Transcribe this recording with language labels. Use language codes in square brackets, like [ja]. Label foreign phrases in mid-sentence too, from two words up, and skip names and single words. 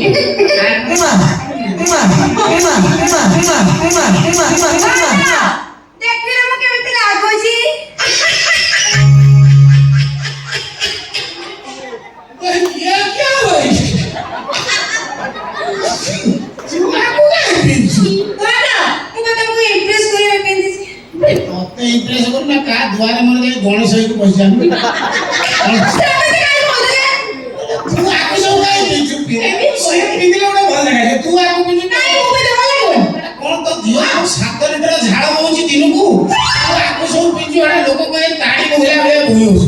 [or] ଦେଖିଲେ ମ କେମିତି ଲାଗୋ ଜୀ [hi] ये क्या हुआ चुमा को गए बिंचू दादा तू तो [or] ମତେ ଇମ୍ପ୍ରେସ କରୁ ନା କା ଦୁଆରେ ମୋର ଯାଇ ଗଣେଶ ହେଇକି ପଇସା ତୁ ଆକୁ ସବୁ କାଇଁ ଦେଇଛୁ ପିନ୍ଧିଲେ ଗୋଟେ ଭଲ ଦେଖାଯିବ ତୁ ଆକୁ ପିନ୍ଧୁ କଣ ତ ଝିଅ 7 ଲିଟର ଝାଳ ବହୁଛି ଦିନକୁ ତୁ ଆକୁ ସବୁ ପିନ୍ଧୁ ଏଟା ଲୋକ କହେ ତାଳି ବୋହିଲା ଭଳିଆ ବୋହି ହଉଛୁ